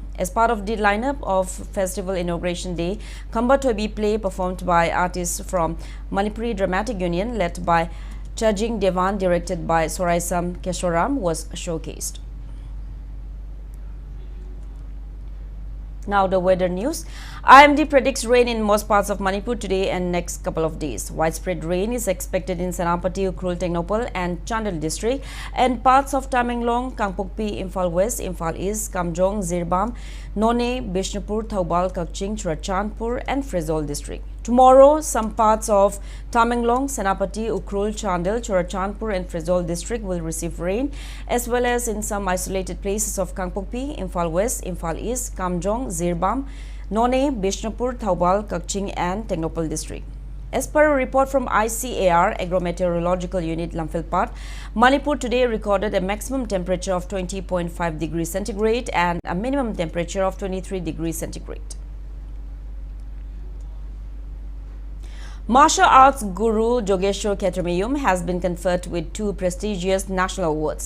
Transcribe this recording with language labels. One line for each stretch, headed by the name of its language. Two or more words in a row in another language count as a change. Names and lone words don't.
English: As part of the lineup of Festival Inauguration Day, Khamba Thoibi play performed by artists from Manipur Dramatic Union led by Chajing Devan, directed by Soraisam Keshoram, was showcased. Now the weather news. IMD predicts rain in most parts of Manipur today and next couple of days. Widespread rain is expected in Senapati, Ukrul, Technopal and Chandel district and parts of Tamenglong, Kangpokpi, Imphal West, Imphal East, Kamjong, Zirbam, None, Bishnupur, Thaubal, Kakching, Churachandpur and Frizol district. Tomorrow, some parts of Tamenglong, Senapati, Ukrul, Chandel, Churachandpur and Frizol district will receive rain, as well as in some isolated places of Kangpokpi, Imphal West, Imphal East, Kamjong, Zirbam, None, Bishnupur, Thaubal, Kakching and Technopal district. As per a report from ICAR, Agrometeorological Unit Lamphilpat, Manipur today recorded a maximum temperature of 20.5 degrees centigrade and a minimum temperature of 23 degrees centigrade. Martial arts guru JOYSHREE Khetramayum has been conferred with 2 prestigious national awards.